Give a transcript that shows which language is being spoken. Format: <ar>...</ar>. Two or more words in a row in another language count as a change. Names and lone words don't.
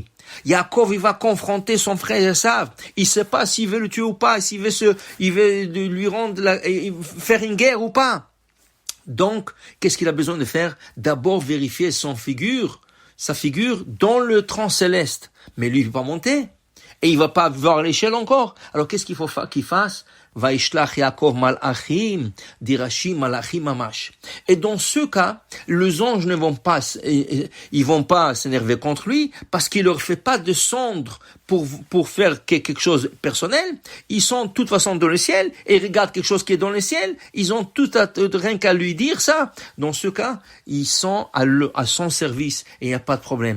<fr>Yaakov, il va confronter son frère Esav. Il sait pas s'il veut le tuer ou pas, s'il veut lui rendre faire une guerre ou pas. Donc, qu'est-ce qu'il a besoin de faire? D'abord vérifier sa figure dans le trans céleste. Mais lui, il ne va pas monter. Et il ne va pas voir l'échelle encore. Alors, qu'est-ce qu'il faut qu'il fasse?</fr> <he>וישלח יעקב מלאכים, dit Rashi מלאכים ממש.</he> <fr>Et dans ce cas, les anges ne vont pas, ils vont pas s'énerver contre lui parce qu'il leur fait pas descendre pour faire quelque chose personnel. Ils sont de toute façon dans le ciel et ils regardent quelque chose qui est dans le ciel. Ils ont rien qu'à lui dire ça. Dans ce cas, ils sont à son service et il n'y a pas de problème.</fr>